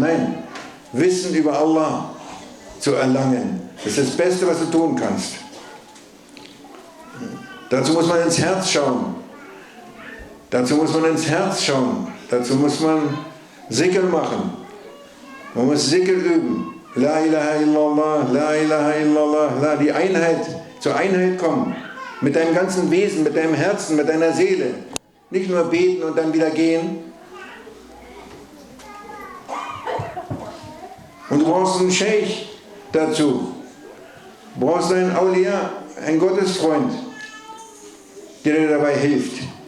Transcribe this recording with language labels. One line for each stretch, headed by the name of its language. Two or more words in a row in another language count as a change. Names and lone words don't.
German: Nein, Wissen über Allah zu erlangen, das ist das Beste, was du tun kannst. Dazu muss man ins Herz schauen. Dazu muss man ins Herz schauen. Dazu muss man Zikr machen. Man muss Zikr üben.
Arabic: لا إله إلا الله، لا إله إلا الله، لا,
German: die Einheit, zur Einheit kommen. Mit deinem ganzen Wesen, mit deinem Herzen, mit deiner Seele. Nicht nur beten und dann wieder gehen. Und du brauchst einen Sheikh dazu. Du brauchst einen Awliya, einen Gottesfreund, der dir dabei hilft.